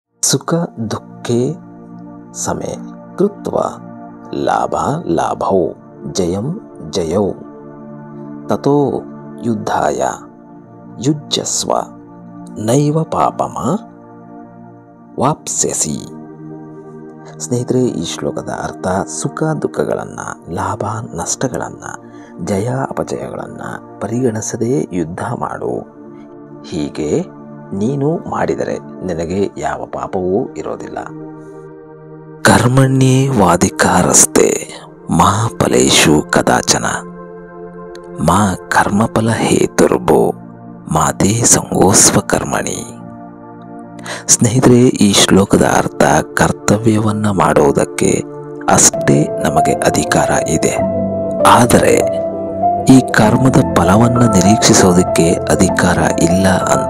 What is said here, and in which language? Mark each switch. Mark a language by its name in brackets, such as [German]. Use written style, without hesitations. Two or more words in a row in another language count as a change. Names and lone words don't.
[Sanskrit] ಸುಖ ದುಃಖೇ ಸಮೇ ಕೃತ್ವಾ ಲಾಭ ಲಾಭೌ ಜಯಂ ಜಯೌ ತತೋ ಯುದ್ಧಾಯ ಯುಜ್ಯಸ್ವ ನೈವ ಪಾಪಮ ವಾಪ್ಸ್ಯಸಿ. [Kannada] ಸ್ನೇಹಿತರೆ, ಈ ಶ್ಲೋಕದ ಅರ್ಥ ಸುಖ ದುಃಖಗಳನ್ನು, ಲಾಭ ನಷ್ಟಗಳನ್ನು, ಜಯ ಅಪಜಯಗಳನ್ನು ಪರಿಗಣಿಸದೆ ಯುದ್ಧ ಮಾಡು. ಹೀಗೆ ನೀನು ಮಾಡಿದರೆ ನಿನಗೆ ಯಾವ ಪಾಪವೂ ಇರೋದಿಲ್ಲ. [Sanskrit] ಕರ್ಮಣ್ಯೇವಾಧಿಕಾರಸ್ತೆ ಮಾ ಫಲೇಷು ಕದಾಚನ ಮಾ ಕರ್ಮಫಲ ಹೇತುರ್ಭೋ ಮಾತೆ ಸಂಗೋಸ್ವ ಕರ್ಮಣಿ. [Kannada] ಸ್ನೇಹಿತರೆ, ಈ ಶ್ಲೋಕದ ಅರ್ಥ ಕರ್ತವ್ಯವನ್ನು ಮಾಡುವುದಕ್ಕೆ ಅಷ್ಟೇ ನಮಗೆ ಅಧಿಕಾರ ಇದೆ, ಆದರೆ ಈ ಕರ್ಮದ ಫಲವನ್ನು ನಿರೀಕ್ಷಿಸೋದಕ್ಕೆ ಅಧಿಕಾರ ಇಲ್ಲ ಅಂತ.